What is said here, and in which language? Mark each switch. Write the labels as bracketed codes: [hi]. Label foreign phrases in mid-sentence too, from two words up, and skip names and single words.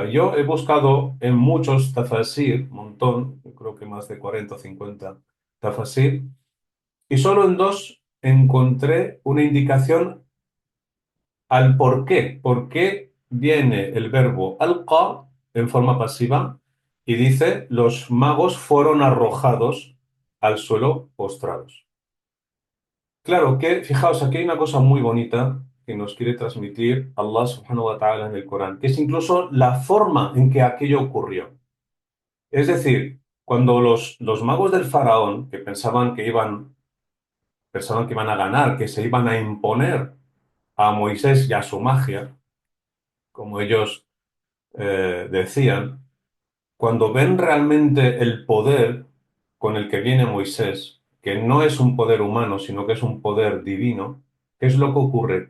[es] Yo he buscado en muchos tafasir, un montón, yo creo que más de 40 o 50 tafasir, y solo en dos encontré una indicación al por qué viene el verbo alqa en forma pasiva y dice los magos fueron arrojados al suelo postrados. Claro que, fijaos, aquí hay una cosa muy bonita que nos quiere transmitir [ar] الله سبحانه وتعالى [es] en el Corán, que es incluso la forma en que aquello ocurrió. Es decir, cuando los magos del faraón, que pensaban que iban a ganar, que se iban a imponer a Moisés y a su magia, como ellos decían, cuando ven realmente el poder con el que viene Moisés, que no es un poder humano, sino que es un poder divino, ¿qué es lo que ocurre?